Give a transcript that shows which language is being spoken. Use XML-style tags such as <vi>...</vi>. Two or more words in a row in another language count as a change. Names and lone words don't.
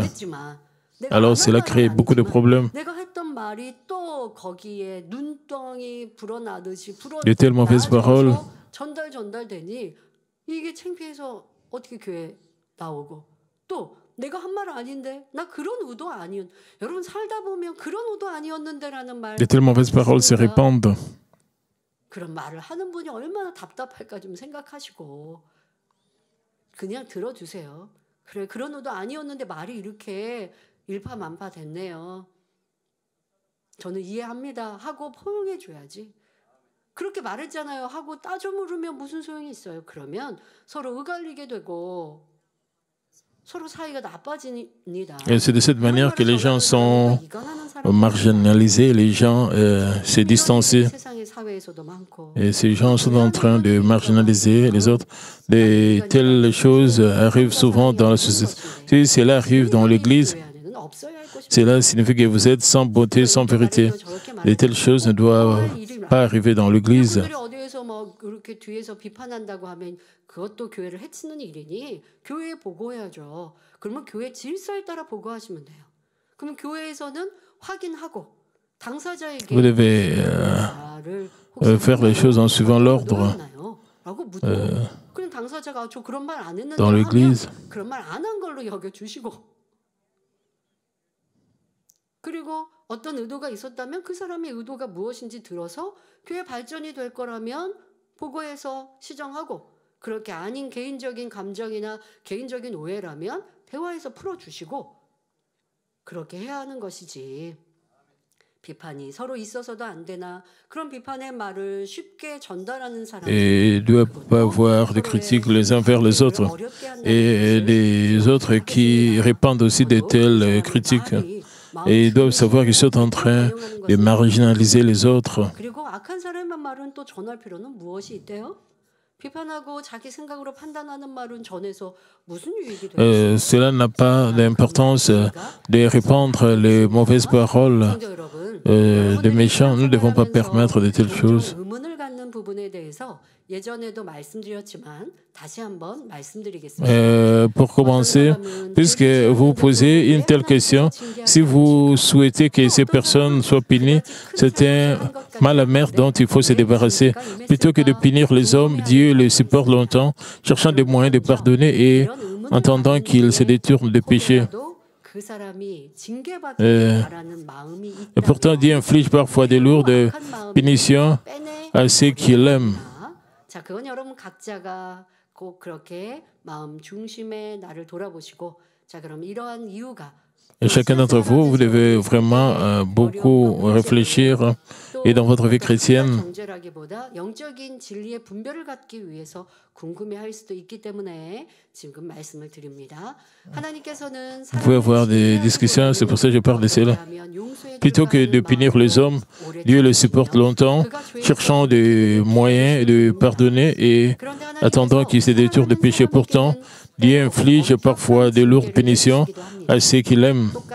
<fr>Alors cela crée beaucoup de problèmes. De telles mauvaises paroles de telles mauvaises paroles se répandent.</fr> <ko>그런 말을 하는 분이 얼마나 답답할까 좀 생각하시고 그냥 들어주세요. 그래 그런 의도 아니었는데 말이 이렇게 일파만파 됐네요. 저는 이해합니다. 하고 포용해 줘야지. 그렇게 말했잖아요. 하고 따져 물으면 무슨 소용이 있어요. 그러면 서로 의갈리게 되고</ko> <fr>Et c'est de cette manière que les gens sont marginalisés, les gens se distancent. Et ces gens sont en train de marginaliser les autres. De telles choses arrivent souvent dans la société. Si cela arrive dans l'Église, cela signifie que vous êtes sans beauté, sans vérité. De telles choses ne doivent pas arriver dans l'Église.</fr> <ko>그래서 뭐 그렇게 뒤에서 비판한다고 하면 그것도 교회를 해치는 일이니 교회에 보고해야죠. 그러면 교회 질서에 따라 보고하시면 돼요. 그럼 교회에서는 확인하고 당사자에게</ko> <fr>Vous devez faire les choses en suivant l'ordre</fr> <ko>라고 묻고 그럼 당사자가 저 그런 말 안 했는데</ko> <fr>dans</fr> <ko>하면</ko> <fr>l'Église.</fr> <ko>그런 말 안 한 걸로 여겨주시고 그리고 어떤 의도가 있었다면 그 사람의 의도가 무엇인지 들어서 교회 발전이 될 거라면 보고해서 시정하고 그렇게 아닌 개인적인 감정이나 개인적인 오해라면 대화해서 풀어주시고 그렇게 해야 하는 것이지. 비판이 서로 있어서도 안 되나 그런 비판의 말을 쉽게 전달하는 사람.</ko> <fr>Et il ne doit pas avoir de critiques les uns vers les autres. Et les autres qui répandent aussi de telles critiques. Et ils doivent savoir qu'ils sont en train de marginaliser les autres.</fr> <ko>그리고 악한 사람의 말은 또 전할 필요는 무엇이 있대요? 비판하고 자기 생각으로 판단하는 말은 전해서 무슨 유익이 돼요?</ko> <fr>Cela n'a pas d'importance de répandre les mauvaises paroles des méchants. Nous ne devons pas permettre de telles choses.</fr> <ko>의문을 갖는 부분에 대해서 예전에도 말씀드렸지만 다시 한번 말씀드리겠습니다.</ko> <fr>Pour commencer, puisque vous posez une telle question, si vous souhaitez que ces personnes soient punies, c'est un mal amer dont il faut se débarrasser. Plutôt que de punir les hommes, Dieu les supporte longtemps, cherchant des moyens de pardonner et entendant qu'ils se détournent des péchés. Et pourtant, Dieu inflige parfois des lourdes punitions à ceux qui l'aiment.</fr> <ko>자, 그건 여러분 각자가 꼭 그렇게 마음 중심에 나를 돌아보시고 자, 그럼 이러한 이유가</ko> <fr>Et chacun d'entre vous, vous devez vraiment beaucoup réfléchir et dans votre vie chrétienne.</fr> <ko>정죄라기보다 영적인 진리의 분별을 갖기 위해서 궁금해할 수도 있기 때문에 지금 말씀을 드립니다. 하나님께서는</ko> <fr>Vous pouvez avoir des discussions, c'est pour ça que je parle de cela. Plutôt que de punir les hommes, Dieu les supporte longtemps, cherchant des moyens de pardonner et attendant qu'ils se détournent de péché. Pourtant, Dieu inflige parfois de lourdes punitions à ceux qui l'aiment.</fr>